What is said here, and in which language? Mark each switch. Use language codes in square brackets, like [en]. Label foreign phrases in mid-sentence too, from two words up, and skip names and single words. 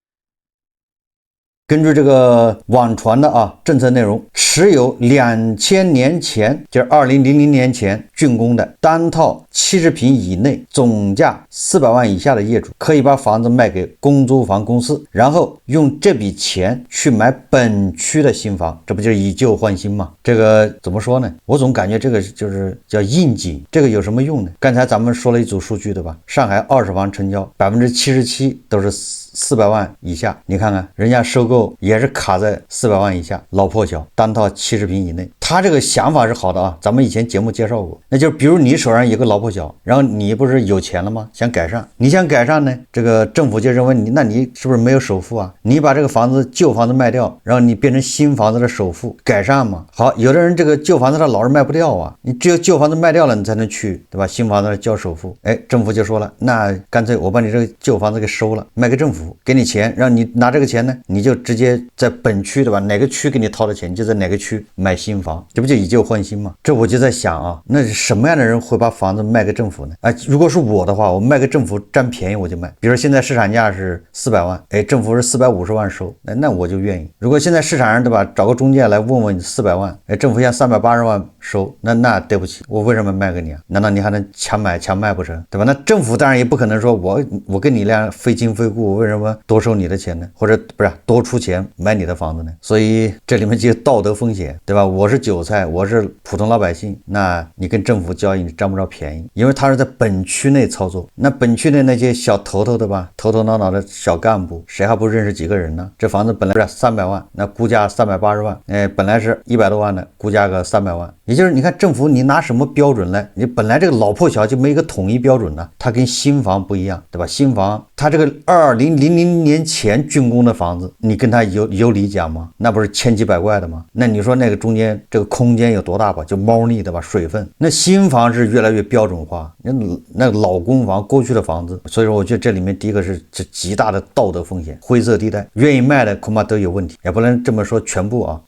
[zh] 根據這個網傳的政策內容，持有2000年前，就是2000年前竣工的單套70平以內，總價400萬以下的業主，可以把房子賣給公租房公司，然後用這筆錢去買本區的新房，這不就是以舊換新嗎？這個怎麼說呢？我總感覺這個就是叫應景，這個有什麼用呢？剛才咱們說了一組數據，對吧？上海二手房成交77%都是400萬以下，你看看人家收购也是卡在400萬以下，老破小，单套70平以内。他这個想法是好的啊，咱們以前節目介紹過，那就是比如你手上有個老破小，然後你不是有錢了嗎？想改善，你想改善呢，這個政府就認為你，那你是不是沒有首付啊？你把這個房子舊房子賣掉，然後你變成新房子的首付，改善嘛。好，有的人這個舊房子他老是賣不掉啊，你只有舊房子賣掉了，你才能去，對吧？新房子交首付，政府就說了，那乾脆我把你這個舊房子給收了，賣給政府，給你錢，讓你拿這個錢呢，你就直接在本區，对吧？哪個區給你掏的錢，你就在哪個區買新房，這不就以舊換新嗎？這我就在想啊，那什麼樣的人會把房子賣給政府呢？如果是我的話，我賣給政府占便宜我就賣。比如現在市場價是400萬，政府是450萬收，那我就願意。如果現在市場上，对吧，找個中介來問問你400萬，政府現在380萬收，那對不起，我為什麼賣給你啊？難道你還能強買強賣不成？對吧？那政府當然也不可能說我跟你倆非親非故，我為什麼多收你的錢呢？或者不是多出錢買你的房子呢？所以這裡面就有道德風險，對吧？我是韭菜，我是普通老百姓，那你跟政府交易你占不着便宜，因為他是在本區內操作。那本區內那些小頭頭的吧，頭頭腦腦的小幹部，誰還不認識幾個人呢？這房子本來是300萬，那估價380萬，本來是100多萬的，估價個300萬。也就是你看政府你拿什麼標準來？你本來這個老破小就沒一個統一標準呢，它跟新房不一樣，對吧？新房它這個2000年前竣工的房子，你跟它有理講嗎？那不是千奇百怪的嗎？那你說那個中間這個空間有多大吧？就貓膩，對吧？水分。那新房是越來越標準化，那老公房过去的房子，所以說我覺得這裡面第一個是這極大的道德風險，灰色地帶，願意賣的恐怕都有問題，也不能這麼說全部啊。